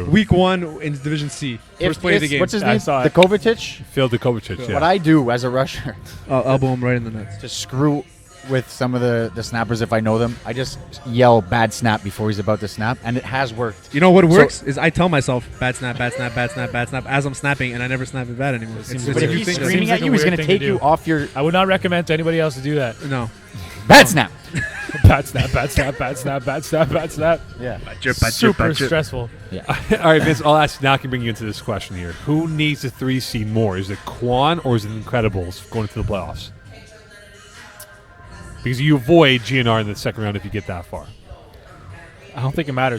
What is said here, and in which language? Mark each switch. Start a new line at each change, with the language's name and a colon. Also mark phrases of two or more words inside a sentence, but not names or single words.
English: Week 1 in Division C. First play of the game. What's his I name? saw it. Dukovic. Phil Dukovic. Yeah. What I do as a rusher I'll elbow him right in the nuts. to screw with some of the snappers if I know them, I just yell bad snap before he's about to snap, and it has worked. You know what works is I tell myself bad snap, bad snap, bad snap, bad snap as I'm snapping, and I never snap it bad anymore. seems It's But a if weird he's thing. screaming Seems at like a you, he's weird going to thing to take you do. off your I would not recommend to anybody else to do that. no. bad snap. Bad snap, bad snap, bad snap, bad snap, bad snap. Yeah. Super stressful. All right, Vince. I'll ask. Now I can bring you into this question here. Who needs the 3 seed more? Is it Quan or is it Incredibles going into the playoffs? Because you avoid GNR in the second round if you get that far. I don't think it matters.